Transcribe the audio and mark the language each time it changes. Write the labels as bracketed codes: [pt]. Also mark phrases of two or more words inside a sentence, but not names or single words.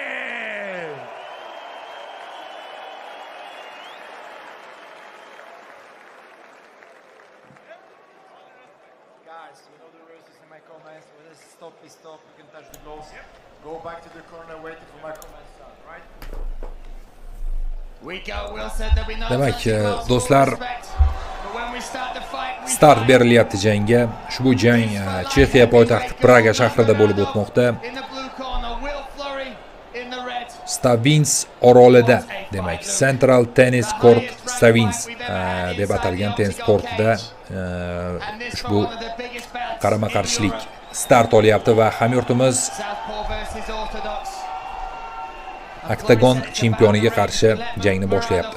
[en] Guys, you know the rules in my comments. When it's stop, we stop. You can touch the gloves. Go back to the corner, waiting for my comments start, right? We go. Will said that we know. [uz] Demak, do'stlar, start berilyapti jangga. Ushbu jang Chexiya poytaxti Praga shahrida bo'lib o'tmoqda. Stavins orolida, demak, Central Tennis Court Stavins deb atalgan tennis kortida ushbu qarama-qarshilik start olyapti va hamyurtimiz Octagon chempioniga qarshi jangni boshlayapti.